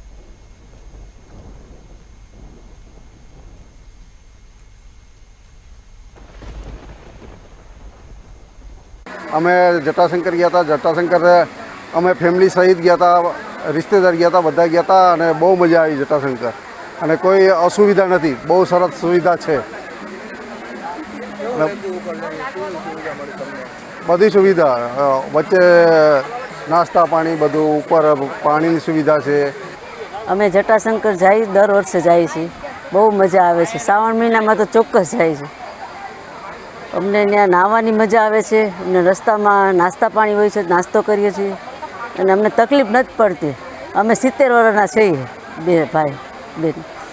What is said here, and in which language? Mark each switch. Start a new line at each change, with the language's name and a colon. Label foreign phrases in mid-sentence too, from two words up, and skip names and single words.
Gujarati: અમે જટાશંકર ગયા હતા। જટાશંકર અમે ફેમિલી સહિત ગયા હતા, રિશ્તેદાર ગયા હતા, બધા ગયા હતા અને બહુ મજા આવી જટાશંકર। અને કોઈ અસુવિધા નથી, બહુ સરસ સુવિધા છે, બધી સુવિધા વચ્ચે
Hindi: नास्ता पानी बधु ऊपर पानी सुविधा है।
Gujarati: અમે જટાશંકર જાઈ દર વર્ષે જાઈ છે, બહુ મજા આવે છે। શ્રાવણ મહીના મેં તો ચોક્કસ જાઈ છે। અમને ત્યાં નાહવાની મજા આવે છે। અમને રસ્તા મેં નાસ્તા પાની હોય છે, નાસ્તો કરીએ છીએ અને અમને તકલીફ નથી પડતી। અમે 70 વર્ષના છીએ બે ભાઈ બેન।